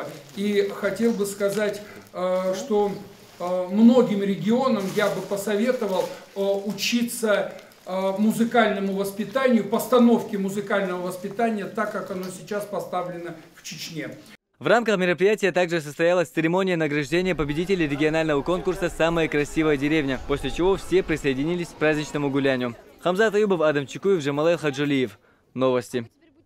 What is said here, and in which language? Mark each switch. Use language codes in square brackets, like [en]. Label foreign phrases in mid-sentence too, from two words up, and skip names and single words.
[ru] И хотел бы сказать, что многим регионам я бы посоветовал учиться музыкальному воспитанию, постановке музыкального воспитания, так как оно сейчас поставлено в Чечне. В рамках мероприятия также состоялась церемония награждения победителей регионального конкурса «Самая красивая деревня», после чего все присоединились к праздничному гулянию. Хамзат Аюбов, Адам Чекуев, Джамалайл Хаджалиев. Новости.